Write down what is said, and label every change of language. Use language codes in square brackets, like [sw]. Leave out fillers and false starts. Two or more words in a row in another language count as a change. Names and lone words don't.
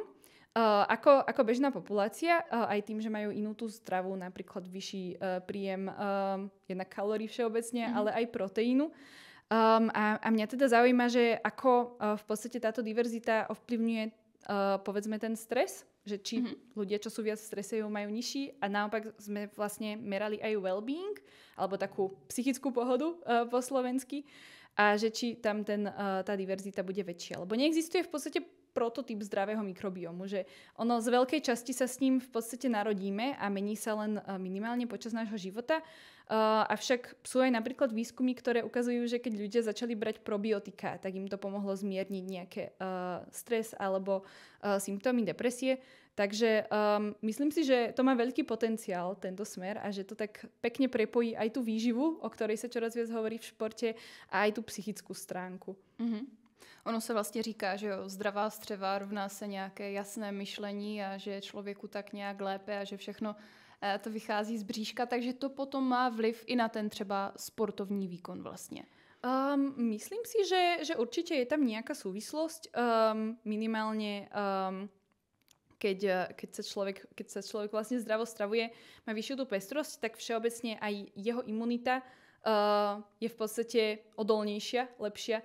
[sk] Ako bežná populácia, aj tým, že majú inú tú stravu, napríklad vyšší príjem jednak kalórií všeobecne, ale aj proteínu. A mňa teda zaujíma, že ako v podstate táto diverzita ovplyvňuje povedzme ten stres, že či ľudia, čo sú viac v strese, ho majú nižší a naopak sme vlastne merali aj well-being, alebo takú psychickú pohodu po slovensky a že či tam tá diverzita bude väčšia. Lebo neexistuje v podstate prototyp zdravého mikrobiomu, že ono z veľkej časti sa s ním v podstate narodíme a mení sa len minimálne počas nášho života. Avšak sú aj napríklad výskumy, ktoré ukazujú, že keď ľudia začali brať probiotika, tak im to pomohlo zmierniť nejaké stres alebo symptómy depresie. Takže myslím si, že to má veľký potenciál, tento smer, a že to tak pekne prepojí aj tú výživu, o ktorej sa čoraz viac hovorí v športe, a aj tú psychickú stránku. [cs] Ono se vlastně říká, že jo, zdravá střeva rovná se nějaké jasné myšlení a že je člověku tak nějak lépe a že všechno to vychází z bříška, takže to potom má vliv i na ten třeba sportovní výkon vlastně. [sk] Myslím si, že určite je tam nejaká súvislosť. Minimálne keď sa človek vlastne zdravo stravuje, má vyššiu tú pestrosť, tak všeobecne aj jeho imunita je v podstate odolnejšia, lepšia.